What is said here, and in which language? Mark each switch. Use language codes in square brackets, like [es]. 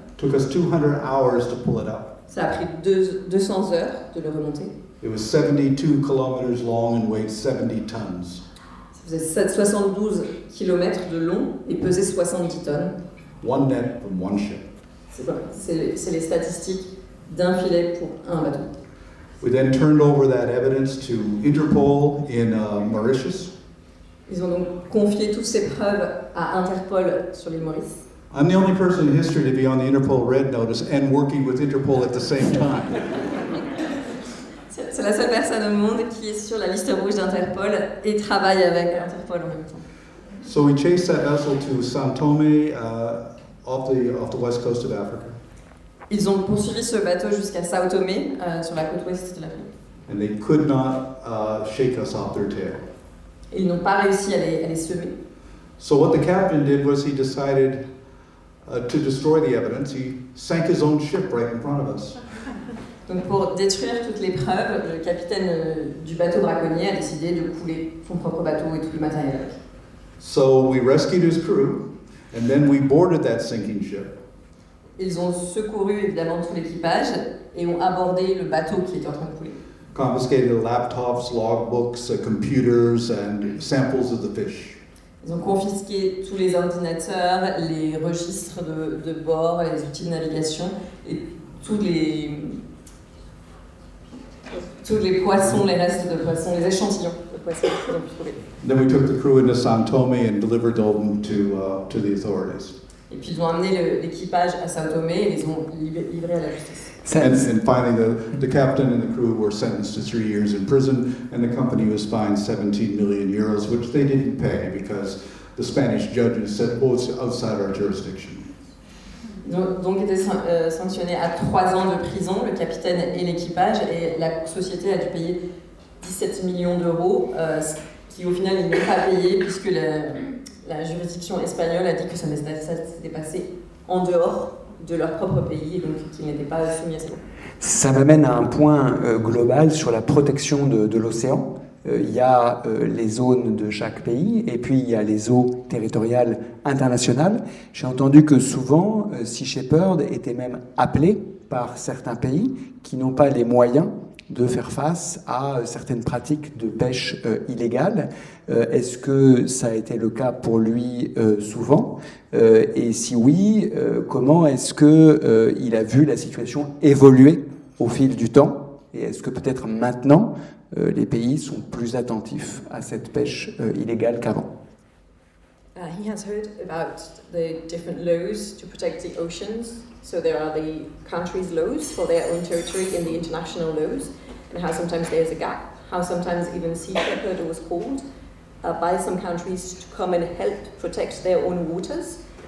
[en] Took us 200 hours to pull it up. [fr] Ça a pris 200 heures de le remonter. [en] It was 72 kilometers long and weighed 70 tons. [fr] Ça faisait 72 km de long et pesait 70 tonnes. [en] One net from one ship. [fr] C'est les statistiques d'un filet pour un bateau. [en] We then turned over that evidence to Interpol in Mauritius. [fr] Ils ont donc confié toutes ces preuves à Interpol sur l'île Maurice. [en] I'm the only person in history to be on the Interpol Red Notice and working with Interpol at the same time. [fr] C'est la seule personne au monde qui est sur la liste rouge d'Interpol et travaille avec Interpol en même temps. [en] So we chased that vessel to Sao Tome off the west coast of Africa. [fr] Ils ont poursuivi ce bateau jusqu'à Sao Tomé, sur la côte ouest de l'Afrique. [en] And they could not shake us off their tail. [fr] Ils n'ont pas réussi à les semer. [en] So what the captain did was he decided to destroy the evidence. He sank his own ship right in front of us. [fr] Donc pour détruire toutes les preuves, le capitaine du bateau braconnier a décidé de couler son propre bateau et tout le matériel avec. [en] So we rescued his crew, and then we boarded that sinking ship. [fr] Ils ont secouru évidemment tout l'équipage et ont abordé le bateau qui était en train de couler. [en] Confiscated laptops, logbooks, computers, and samples of the fish. [fr] Ils ont confisqué tous les ordinateurs, les registres de bord, les outils de navigation et tous les poissons, les restes de poissons, les échantillons de poissons qu'ils ont pu trouver. [en] Then we took the crew into Sao Tome and delivered them to the authorities. [fr] Et puis ils ont amené l'équipage à Sao Tomé et les ont livrés à la justice. [en] And finally, the captain and the crew were sentenced to 3 years in prison, and the company was fined 17 million euros, which they didn't pay because the Spanish judges said, oh, it's outside our jurisdiction. [fr] Donc étaient sanctionnés à 3 ans de prison, le capitaine et l'équipage, et la société a dû payer 17 millions d'euros, qui au final ils n'ont pas payé puisque la juridiction espagnole a dit que ça s'était passé en dehors de leur propre pays et donc qu'ils n'étaient pas soumis à ces lois. Ça m'amène à un point global sur la protection de l'océan. Il y a les zones de chaque pays et puis il y a les eaux territoriales internationales. J'ai entendu que souvent, Sea Shepherd était même appelé par certains pays qui n'ont pas les moyens de faire face à certaines pratiques de pêche illégale. Est-ce que ça a été le cas pour lui souvent ? Et si oui, comment est-ce qu'il a vu la situation évoluer au fil du temps ? Et est-ce que peut-être maintenant, les pays sont plus attentifs à cette pêche illégale qu'avant ? [en] He has heard about the different laws to protect the oceans. So there are the countries' laws for their own territory and the international laws, and how sometimes there's a gap, how sometimes even Sea Shepherd was called by some countries to come and help protect their own waters.